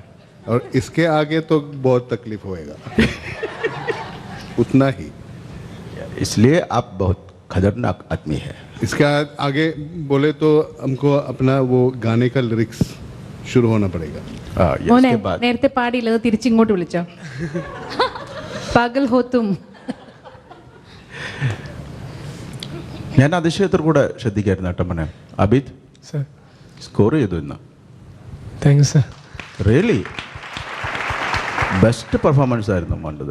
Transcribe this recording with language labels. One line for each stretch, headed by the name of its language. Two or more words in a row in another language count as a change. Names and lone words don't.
Hindi: और इसके आगे तो बहुत तकलीफ होएगा. उतना ही. इसलिए आप बहुत खतरनाक आदमी है. इसके आगे बोले तो हमको अपना वो गाने का लिरिक्स शुरू होना पड़ेगा.
Malayalam: മോനെ,
Hindi: इसके बाद
Malayalam: നേരത്തെ പാടിയില്ല, അത് തിരിച്ചിങ്ങോട്ട് വിളിച്ചോ.
Hindi: पागल हो तुम.
Malayalam: ഞാൻ അതിശയത്തിൽ കൂടെ ശ്രദ്ധിക്കായിരുന്നു കേട്ടോ മോനെ. അബിദ് സർ, സ്കോർ ചെയ്തു ഇന്ന്.
English: thank you sir. really best performance
Malayalam: ആയിരുന്നു മോൻ്റെത്.